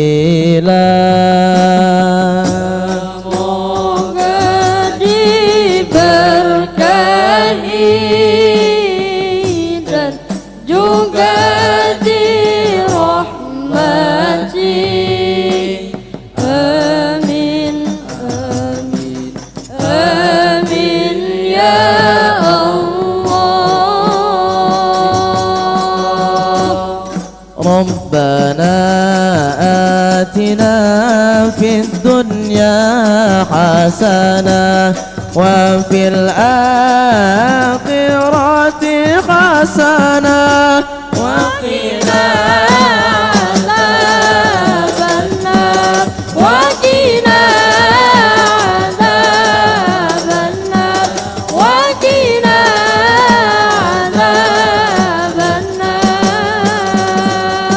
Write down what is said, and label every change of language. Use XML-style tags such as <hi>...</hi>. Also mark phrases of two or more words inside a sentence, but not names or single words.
<id>Semoga diberkahi dan juga dirahmati.</id> <ar>آمين، آمين، آمين يا الله. ربنا آتنا في الدنيا حسنة وفي الآخرة حسنة وقنا عذاب النار وقنا عذاب النار وقنا عذاب النار.</ar>